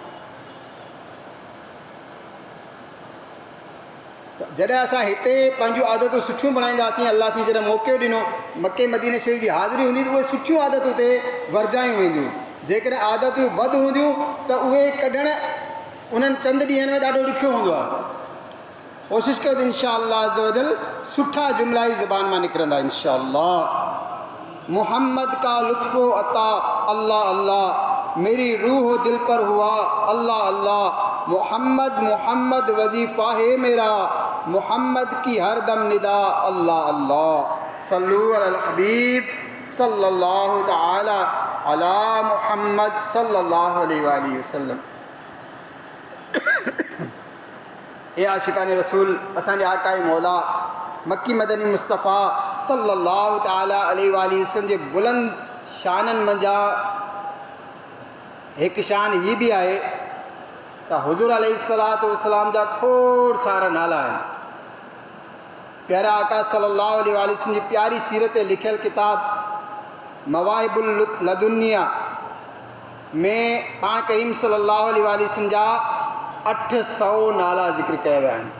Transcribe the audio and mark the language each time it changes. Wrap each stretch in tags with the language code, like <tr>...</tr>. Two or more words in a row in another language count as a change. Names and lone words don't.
<sd>जॾहिं असां हिते पंहिंजूं आदतूं सुठियूं बणाईंदासीं, अलाह साईं जॾहिं मौक़ो ॾिनो मके मदीने शरीफ़ जी हाज़िरी हूंदी त उहे सुठियूं आदतूं ते वरजायूं वेंदियूं। जेकॾहिं आदतूं वधि हूंदियूं त उहे कढणु उन्हनि चंद ॾींहंनि में ॾाढो ॾुखियो हूंदो आहे। कोशिशि कयो त</sd> <ar>إن شاء الله عز وجل</ar> <sd>सुठा जुमिला ई ज़बान मां निकिरंदा</sd> <ar>إن شاء الله.</ar> <ur>محمد کا لطف و عطا اللہ اللہ، میری روح دل پر ہوا اللہ اللہ. محمد محمد وظیفہ ہے میرا، محمد کی ہر دم ندا اللہ اللہ.</ur> <ar>صلوا على الحبيب صلى الله تعالى على محمد صلى الله عليه وسلم.</ar> <sd>ए आशिकान रसूल, असांजे आकाए मौला मक्की मदनी मुस्तफ़ा</sd> <ar>صلى الله تعالى عليه وسلم</ar> <sd>जे बुलंद शाननि मंझां हिकु शान हीअ बि आहे त हुज़ूर</sd> <ar>عليه الصلاة والسلام</ar> <sd>जा खोड़ सारा नाला आहिनि। प्यारा आका</sd> <ar>صلى الله عليه وسلم</ar> <sd>जी प्यारी सीरत ते लिखियल किताब मवाहिबुल लदुनिया में पाण करीम</sd> <ar>صلى الله عليه وسلم</ar> <sd>जा 800 नाला ज़िक्र कया विया आहिनि।</sd>